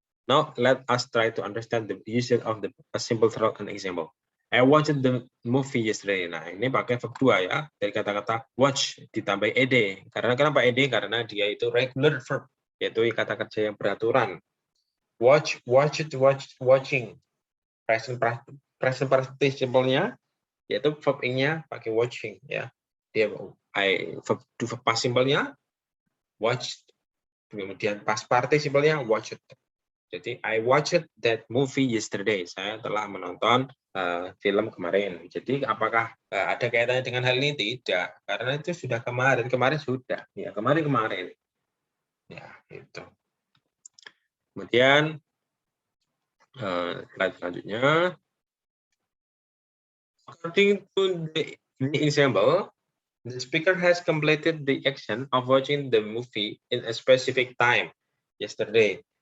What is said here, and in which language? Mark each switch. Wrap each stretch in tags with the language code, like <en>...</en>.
<en>Now let us try to understand the usage of a simple through an example. I watched the movie yesterday.</en> <id>Nah, ini pakai verb 2 ya, dari kata-kata watch ditambah ed. Karena kenapa ed? Karena dia itu regular verb, yaitu kata kerja yang beraturan. Watch, watched, watching. Present participle-nya yaitu verb ing-nya pakai watching ya. Dia verb past simple-nya watched. Kemudian past participle-nya watched. Jadi</id> <en>I watched that movie yesterday.</en> <id>Saya telah menonton film kemarin. Jadi apakah ada kaitannya dengan hal ini? Tidak, karena itu sudah kemarin. Kemarin sudah. Ya, kemarin. Ya, itu. Kemudian slide selanjutnya.</id> <en>According to the example, the speaker has completed the action of watching the movie in a specific time yesterday.</en>